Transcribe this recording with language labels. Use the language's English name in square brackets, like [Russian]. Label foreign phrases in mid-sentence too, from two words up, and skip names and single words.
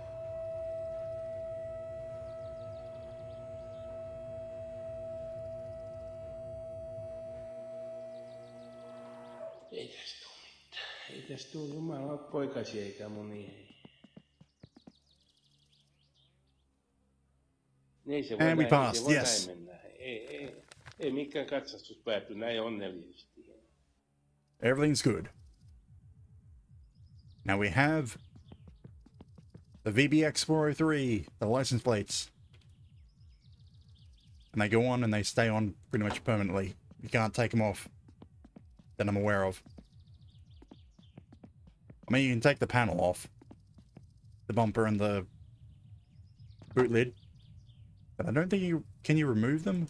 [Finnish] Ei tästä tuu mitään. Ei tästä tuu jumala poikasia eikä munia. Ei se voi [English] And we [Finnish] näin, [English] passed, [Finnish] se voi [English] yes. [Finnish] näin mennä. Ei mikään katsastus pääty näin onnellisesti. [English] Everything's good. Now we have the VBX 403, the license plates. And they go on and they stay on pretty much permanently. You can't take them off that I'm aware of. I mean, you can take the panel off, the bumper and the boot lid, but I don't think can you remove them?